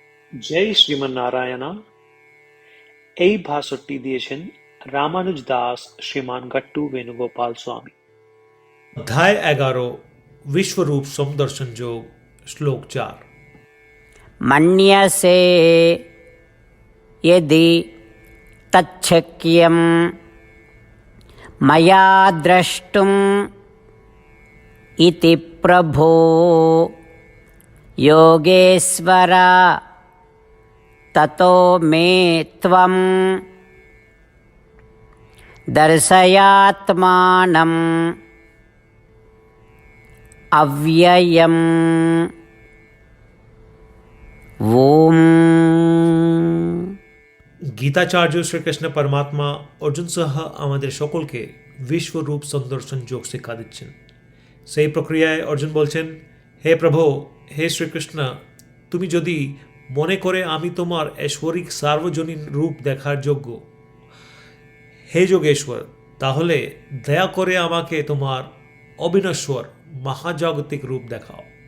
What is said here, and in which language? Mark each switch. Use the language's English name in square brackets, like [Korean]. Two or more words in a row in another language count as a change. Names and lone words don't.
[Bangla] জয় শ্রীমন্নারায়ণা। এই ভাষণটি দিয়েছেন রামানুজ দাস শ্রীমান গট্টু বেণুগোপাল স্বামী। [Sanskrit] अध्याय 11 विश्वरूप समदर्शन योग श्लोक 4। मन्यसे यदि तच्छक्यं मया द्रष्टुम् इति प्रभो योगेश्वर ततो मे त्वं दर्शयात्मानम् अव्ययम्। ओम। [Bangla] গীতাচার্য শ্রীকৃষ্ণ পরমাত্মা অর্জুন সহ আমাদের সকলকে বিশ্বরূপ সন্দর্শন যোগ শিক্ষা দিচ্ছেন। সেই প্রক্রিয়ায় অর্জুন বলছেন, হে প্রভু, হে শ্রীকৃষ্ণ, তুমি যদি মনে করে আমি তোমার ঐশ্বরিক সার্বজনীন রূপ দেখার যোগ্য, হে যোগেশ্বর, তাহলে দয়া করে আমাকে তোমার অবিনশ্বর মহাজাগতিক রূপ দেখাও।